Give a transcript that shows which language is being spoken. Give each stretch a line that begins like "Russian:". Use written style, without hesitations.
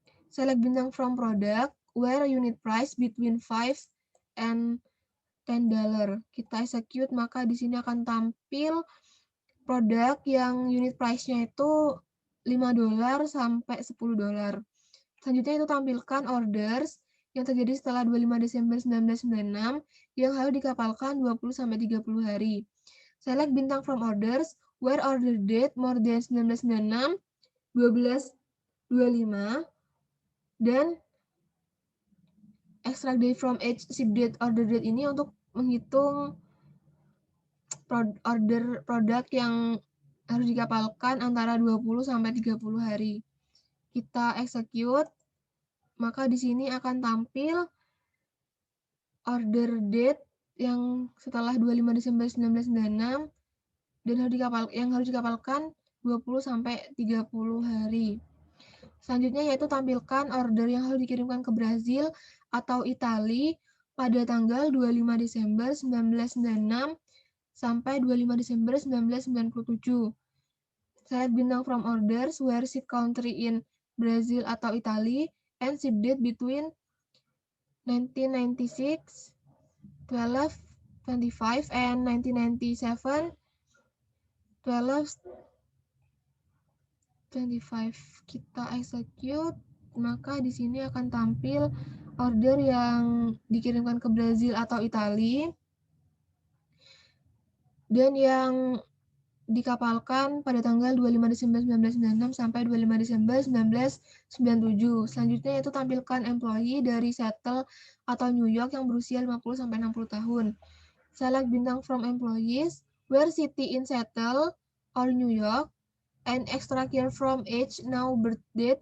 English: Select
Indonesian: bintang
English: from product where unit price between $5 and $10.
Indonesian: Kita execute, maka di sini akan tampil produk yang unit price-nya itu $5 sampai $10. Selanjutnya itu tampilkan orders yang terjadi setelah 25 Desember 1996 yang harus dikapalkan 20 sampai 30 hari.
English: Select
Indonesian: bintang
English: from orders where order date more than 1996 12
Indonesian: 25, dan extract date from age, ship date, order date ini untuk menghitung order produk yang harus dikapalkan antara 20 sampai 30 hari. Kita execute, maka di sini akan tampil order date yang setelah 25 Desember 1996 dan harus dikapalkan 20 sampai 30 hari. Selanjutnya yaitu tampilkan order yang harus dikirimkan ke Brazil atau Italia pada tanggal 25 Desember 1996 sampai 25 Desember 1997.
English: Select
Indonesian: bintang
English: from orders where ship country in Brazil
Indonesian: atau
English: Italia and ship date between 1996, 12/25 and 1997, 12/25.
Indonesian: Kita execute, maka di sini akan tampil order yang dikirimkan ke Brazil atau Italia dan yang dikapalkan pada tanggal 25 Desember 1996 sampai 25 Desember 1997. Selanjutnya yaitu tampilkan employee dari Seattle atau New York yang berusia 50 sampai 60 tahun.
English: Select
Indonesian: bintang
English: from employees where city in Seattle or New York and extract year from age now birth date.